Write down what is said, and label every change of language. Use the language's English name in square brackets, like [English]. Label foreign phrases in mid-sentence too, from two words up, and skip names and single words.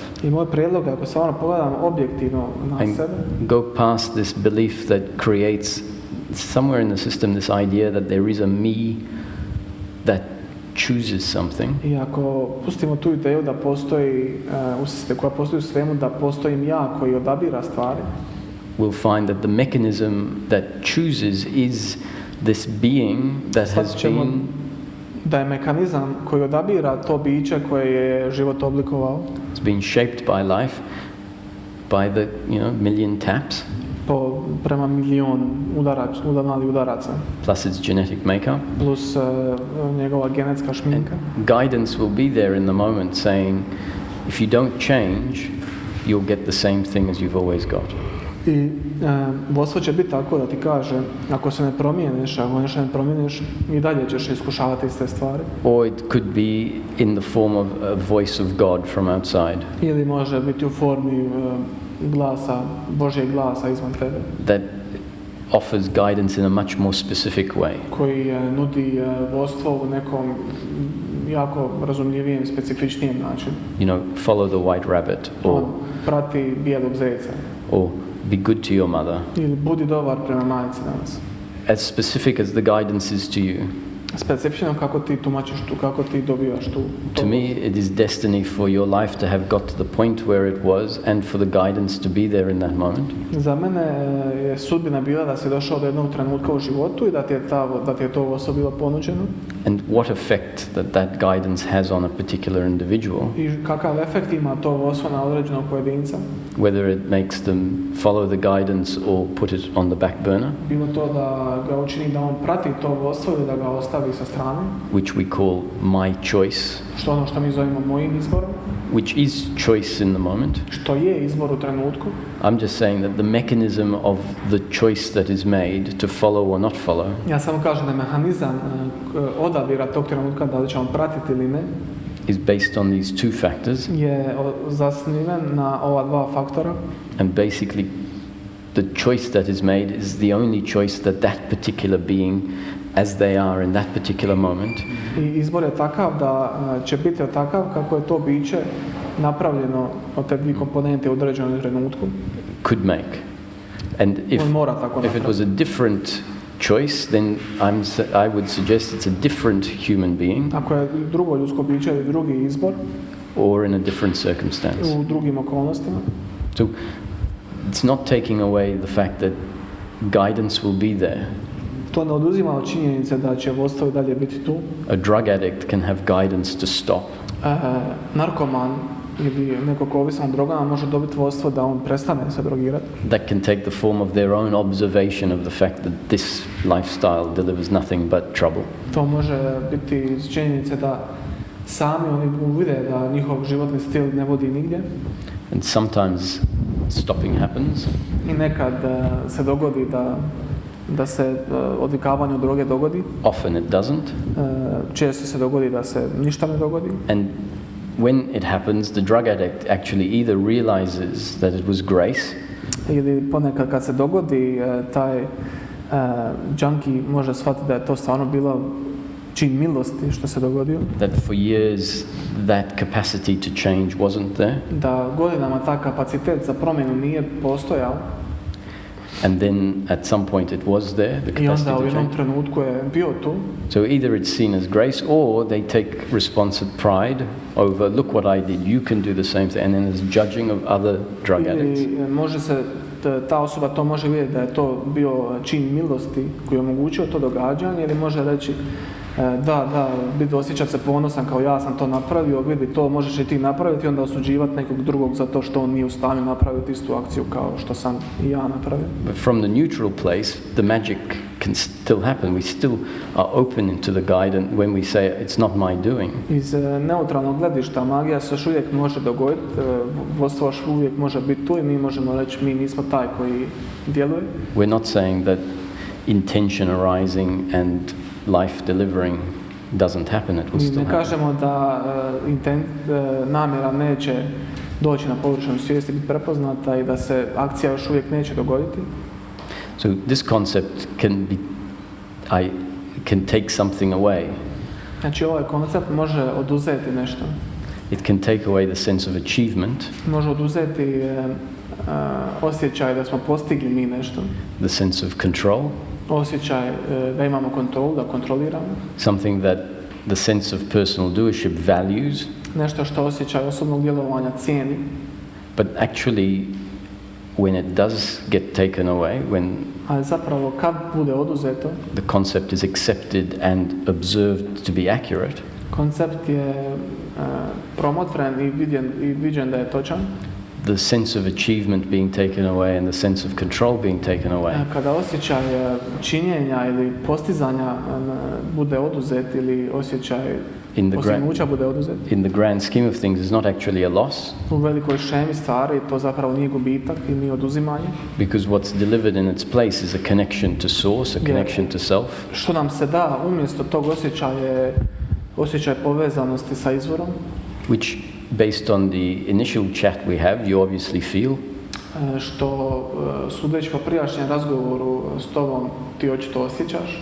[Croatian] I moj prijedlog je, ako stvarno pogledamo objektivno na [English] and [Croatian] sebe, [English] go past this belief that creates somewhere in the system this idea that there is a me that chooses something, [Croatian] i ako pustimo tu ideju da postoji koja postoji u svemu, da postoji ja koji odabira stvari, [English] we'll find that the mechanism that chooses is this being that has [Croatian] shvatit ćemo [English] been [Croatian] da je mehanizam koji odabira to biće koje je život oblikovao, [English] has been shaped by life, by the million taps, [Croatian] prema milion malih udaraca, [English] plus its genetic makeup. [Croatian] plus njegova genetska šminka. [English] And guidance will be there in the moment saying, if you don't change, you'll get the same thing as you've always got. [Croatian] I vodstvo će biti tako da ti kaže, ako se ne promijeniš, ako nešto ne promijeniš, i dalje ćeš iskušavati iste stvari. [English] Or it could be in the form of a voice of God from outside [Croatian] Ili može biti u formi glasa, Božjeg glasa izvan tebe, [English] that offers guidance in a much more specific way. [Croatian] koji nudi vodstvo u nekom jako razumljivijem, specifičnijem načinu. [English] Follow the white rabbit, [Croatian] On prati bijelog zejca. [English] or be good to your mother. [Croatian] Ili budi dobar prema majci danas. [English] As specific as the guidance is to you, [Croatian] Specifično kako ti tumačiš tu, kako ti dobivaš tu. [English] to me it is destiny for your life to have got to the point where it was and for the guidance to be there in that moment. [Croatian] Za mene je sudbina bila da si došao do jednog trenutka u životu i da ti je to osobilo ponuđeno. [English] And what effect that guidance has on a particular individual, [Croatian] I kakav efekt ima to vodstvo na određenog pojedinca. [English] whether it makes them follow the guidance or put it on the back burner, [Croatian] Bilo to da ga učini da on prati to vodstvo ili da ga ostavi sa strane. [English] which we call my choice, [Croatian] Što mi zovemo mojim izborom. [English] which is choice in the moment. [Croatian] Što je izbor u trenutku. [English] I'm just saying that the mechanism of the choice that is made to follow or not follow [Croatian] Ja samo kažem da je mehanizam odabira tog trenutka da li će on pratiti ili ne, [English] is based on these two factors, [Croatian] je zasniven na ova dva faktora. [English] and basically the choice that is made is the only choice that particular being, as they are in that particular moment, [Croatian] I izbor je takav da će biti takav kako je to biće napravljeno od te dvije komponente u određenom trenutku. [English] could make. And [Croatian] On mora tako [English] if it was a different choice, then I would suggest it's a different human being [Croatian] Ako je drugo ljudsko biće ili drugi izbor [English] or in a different circumstance. [Croatian] u drugim okolnostima, [English] So it's not taking away the fact that guidance will be there. [Croatian] to ne oduzima od činjenice da će vodstvo i dalje biti tu. [English] A drug addict can have guidance to stop, [Croatian] Narkoman ili neko ko ovisan o drogama može dobiti vodstvo da on prestane se drogirati. [English] That can take the form of their own observation of the fact that this lifestyle delivers nothing but trouble. [Croatian] To može biti iz činjenice da sami oni uvide da njihov životni stil ne vodi nigdje. [English] And sometimes stopping happens. [Croatian] I nekad se dogodi da se odvikavanje od droge dogodi. [English] Often it doesn't. [Croatian] Često se dogodi da se ništa ne dogodi. [English] And when it happens, the drug addict actually either realizes that it was grace, [Croatian] ili ponekad kad se dogodi, taj junkie može shvatiti da je to stvarno bilo čin milosti što se dogodio. [English] that for years that capacity to change wasn't there, [Croatian] Da godinama ta kapacitet za promjenu nije postojao [English] and then at some point it was there, the [Croatian] i onda [English] capacity [Croatian] u [English] to [Croatian] jednom [English] change. [Croatian] trenutku je bio tu. [English] So either it's seen as grace, or they take response of pride over, look what I did, you can do the same thing, and then there's judging of other drug addicts. [Croatian] Ili može se, ta osoba to može vidjeti da je to bio čin milosti koji je omogućio to događanje, ili može reći da, osjećati se ponosan kao ja sam to napravio, vidi to možeš i ti napraviti i onda osuđivati nekog drugog zato što on nije u stanju napraviti istu akciju kao što sam i ja napravio. [English] But from the neutral place, the magic can still happen. We still are open into the guide, and when we say it's not my doing, [Croatian] Iz neutralnog gledišta magija se još uvijek može dogoditi, vodstvo još uvijek može biti tu i mi možemo reći mi nismo taj koji djeluje. [English] we're not saying that intention arising and life delivering doesn't happen, it will [Croatian] Mi [English] still [Croatian] ne [English] happen. [Croatian] kažemo da namjera neće doći na površinu svijesti, biti prepoznata i da se akcija još uvijek neće dogoditi. [English] So this concept can take something away. [Croatian] Znači ovaj koncept može oduzeti nešto. [English] It can take away the sense of achievement, [Croatian] Može oduzeti osjećaj da smo postigli mi nešto. [English] the sense of control, [Croatian] Osjećaj da imamo kontrolu, da kontroliramo. [English] something that the sense of personal doership values, [Croatian] Nešto što osjećaj osobnog djelovanja cijeni. [English] but actually when it does get taken away, when [Croatian] Ali zapravo kad bude oduzeto, [English] the concept is accepted and observed to be accurate, [Croatian] koncept je promotren i viđen da je točan. [English] the sense of achievement being taken away and the sense of control being taken away, [Croatian] Kada osjećaj činjenja ili postizanja bude oduzet ili osjećaj postignuća bude oduzet, [English] in the grand scheme of things is not actually a loss, [Croatian] u velikoj šemi stvari to zapravo nije gubitak i nije oduzimanje. [English] because what's delivered in its place is a connection to source, a connection to self, [Croatian] Što nam se da umjesto tog osjećaja je osjećaj povezanosti sa izvorom, [English] which based on the initial chat we have, you obviously feel, [Croatian] što sudeći po prijašnjem razgovoru s tobom ti očito osjećaš.